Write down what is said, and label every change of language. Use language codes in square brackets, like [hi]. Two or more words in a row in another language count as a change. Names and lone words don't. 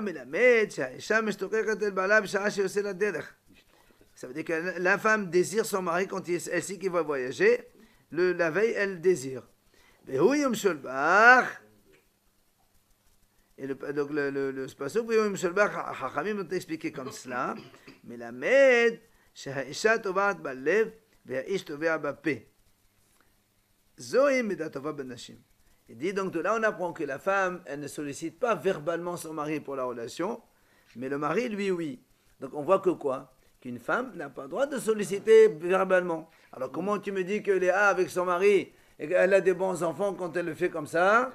[fr] Mais la médecin, ça veut dire que la femme désire son mari quand elle sait qu'il va voyager. La veille, elle désire. Et donc le spasuk, Chachamim ont expliqué comme cela. Mais la med, [he] שהאישה טובעת בלב והאיש טובע בפה. זוהי מידה טובה בנשים. [fr] Il dit donc de là on apprend que la femme, elle ne sollicite pas verbalement son mari pour la relation, mais le mari, lui, oui. Donc on voit que quoi? Qu'une femme n'a pas le droit de solliciter verbalement. Alors comment tu me dis que Léa avec son mari, elle a des bons enfants quand elle le fait comme ça?